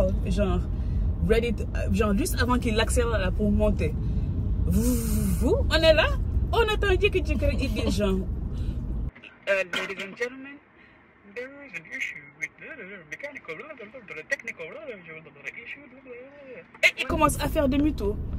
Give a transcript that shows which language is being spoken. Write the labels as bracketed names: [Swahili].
[French] Genre... [English] ready to, [French] genre juste avant qu'il accélère là pour monter. On est là, on attend il dit genre [English] ladies and gentlemen, there is an issue with the mechanical technical issue. [French] Et il commence à faire demi-tour.